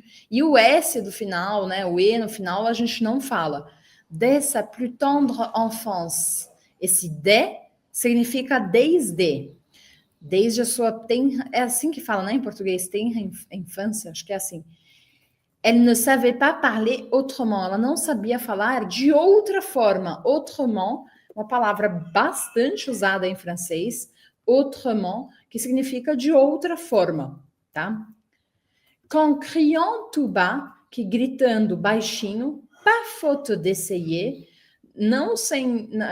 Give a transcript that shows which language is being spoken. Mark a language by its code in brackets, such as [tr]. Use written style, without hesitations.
[pt] E o S do final, né, o E no final, a gente não fala. [fr] Dès sa plus tendre enfance. [pt] Esse de significa desde. Desde a sua tenra, é assim que fala, né, em português, tenra infância, acho que é assim. [fr] Elle ne savait pas parler autrement. [pt] Ela não sabia falar de outra forma. Autrement, uma palavra bastante usada em francês. Autrement, que significa de outra forma, tá? [fr] Qu'en criant tout bas, [pt] que gritando baixinho, [fr] pas faute d'essayer, [pt] não sem...